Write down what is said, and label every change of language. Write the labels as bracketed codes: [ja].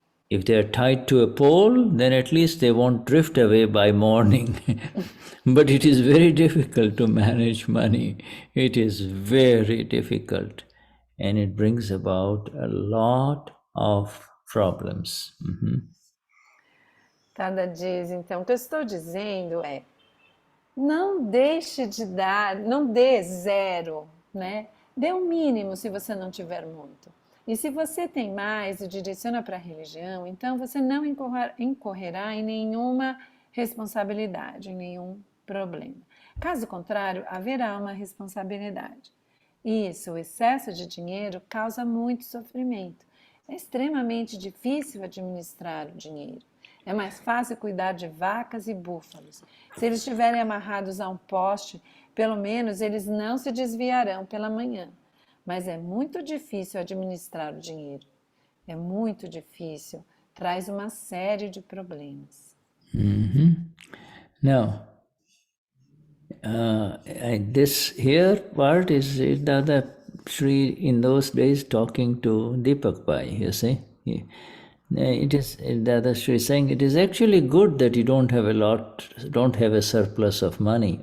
[en] If they are tied to a pole, then at least they won't drift away by morning. But it is very difficult to manage money. It is very difficult. And it brings about a lot of problems. [pt] Tada diz, então, o que eu estou dizendo é, não deixe de dar, não dê zero, né? Dê o mínimo se você não tiver muito. E se você tem mais e direciona para a religião, então você não incorrerá em nenhuma responsabilidade, em nenhum problema. Caso contrário, haverá uma responsabilidade. Isso, o excesso de dinheiro causa muito sofrimento. É extremamente difícil administrar o dinheiro. É mais fácil cuidar de vacas e búfalos. Se eles estiverem amarrados a um poste, pelo menos eles não se desviarão pela manhã. Mas é muito difícil administrar o dinheiro. É muito difícil. Traz uma série de problemas. [en] Now, this here part is Dadashri in those days talking to Deepak Bhai, you see. It is Dadashri saying it is actually good that you don't have a surplus of money.